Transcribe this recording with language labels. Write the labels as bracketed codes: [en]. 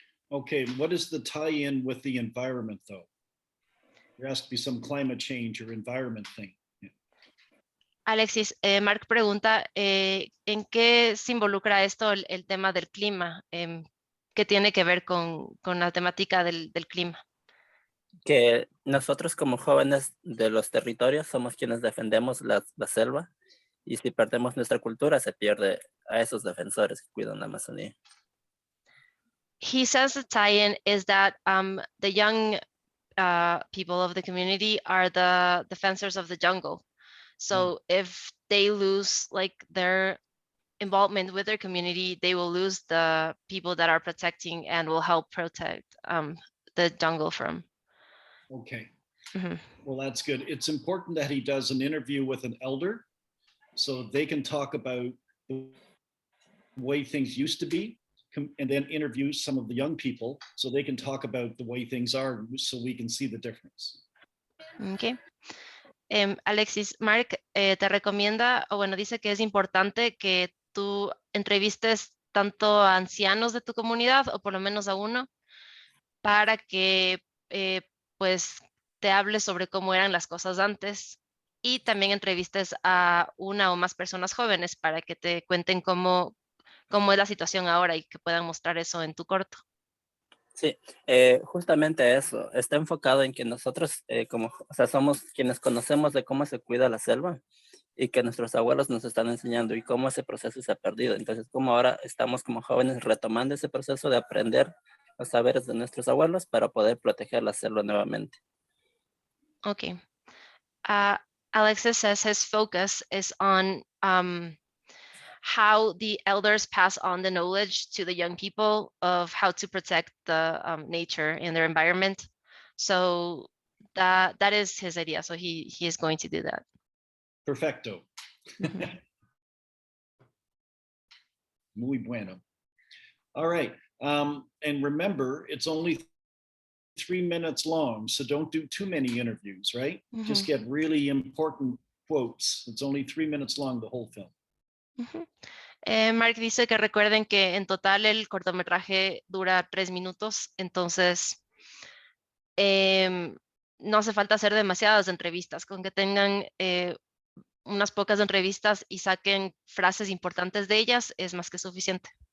[en] Okay, what is the tie-in with the environment though? There has to be some climate change or environment thing. [es] Alexis, Mark pregunta, ¿en qué se involucra esto el tema del clima? ¿Qué tiene que ver con la temática del clima? Que nosotros como jóvenes de los territorios somos quienes defendemos la selva y si perdemos nuestra cultura se pierde a esos defensores que cuidan la Amazonía. [en] He says the tie-in is that the young people of the community are the defenders of the jungle. So if they lose like their involvement with their community, they will lose the people that are protecting and will help protect the jungle from. Okay. Mhm. Well, that's good. It's important that he does an interview with an elder so they can talk about the way things used to be and then interview some of the young people so they can talk about the way things are so we can see the difference. Okay. [es] Alexis, Mark te recomienda, o bueno, dice que es importante que tú entrevistes tanto a ancianos de tu comunidad o por lo menos a uno para que pues te hable sobre cómo eran las cosas antes y también entrevistes a una o más personas jóvenes para que te cuenten cómo es la situación ahora y que puedan mostrar eso en tu corto. Sí, justamente eso. Está enfocado en que nosotros somos quienes conocemos de cómo se cuida la selva y que nuestros abuelos nos están enseñando y cómo ese proceso se ha perdido. Entonces, como ahora estamos como jóvenes retomando ese proceso de aprender los saberes de nuestros abuelos para poder proteger la selva nuevamente. [en] Okay. Alexis says his focus is on how the elders pass on the knowledge to the young people of how to protect the nature and their environment. So that is his idea. So he is going to do that. [es] Perfecto. Mhm. Muy bueno. [en] All right. And remember, it's only 3 minutes long, so don't do too many interviews, right? Just get really important quotes. It's only 3 minutes long, the whole film. [es] Mark dice que recuerden que en total el cortometraje dura 3 minutos, entonces no hace falta hacer demasiadas entrevistas, con que tengan unas pocas entrevistas y saquen frases importantes de ellas es más que suficiente.